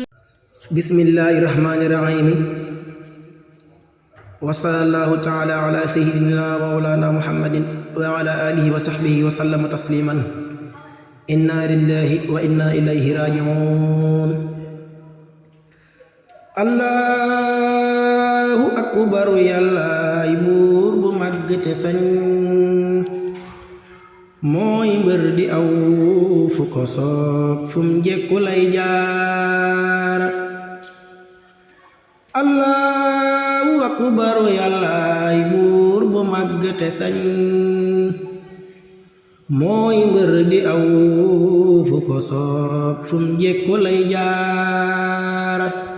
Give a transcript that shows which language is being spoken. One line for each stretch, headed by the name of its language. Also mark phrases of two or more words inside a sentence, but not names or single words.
Arabic: بسم الله الرحمن الرحيم وصلى الله تعالى على سيدنا ومولانا محمد وعلى آله وصحبه وسلم تسليما. إنا لله وإنا إليه راجعون. الله أكبر,
Wolof: yàllaay buur bu màgg te sañ mooy mbër di aw fu ko soob fum jekku lay jaara.
Arabic: الله أكبر,
Wolof: yàllaay buur bu màgg te sañ mooy mbër di aw fu ko soob fum jekku lay jaara.